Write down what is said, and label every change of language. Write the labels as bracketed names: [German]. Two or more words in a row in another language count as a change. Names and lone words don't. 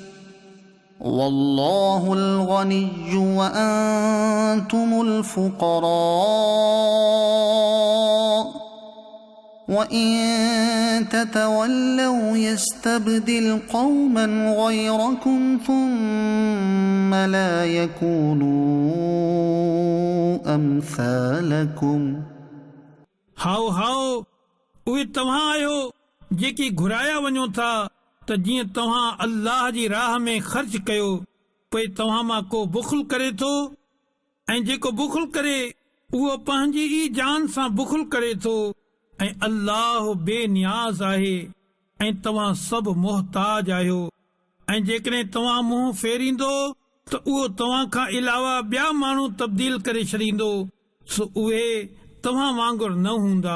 [Arabic] والله الغني وأنتم الفقراء وإن تتولوا يستبدل قوما غيركم ثم لا يكونوا أمثالكم [Sindhi] हाओ हाओ उहे तव्हां आहियो जेकी घुराया वञो था त जीअं तव्हां अल्लाह जी राह में ख़र्च कयो पोइ तव्हां मां को बुखुल करे थो ऐं जेको बुखुल करे उहो पंहिंजी ई जान सां बुखुल करे थो ऐं अल्लाह बेनियाज़ आहे ऐं तव्हां सभु मोहताज आहियो ऐं जेकॾहिं तव्हां मुंहुं फेरींदो त उहो तव्हां खां अलावा ॿिया माण्हू तब्दील करे छॾींदो सो उहे तव्हां वांगुरु न हूंदा।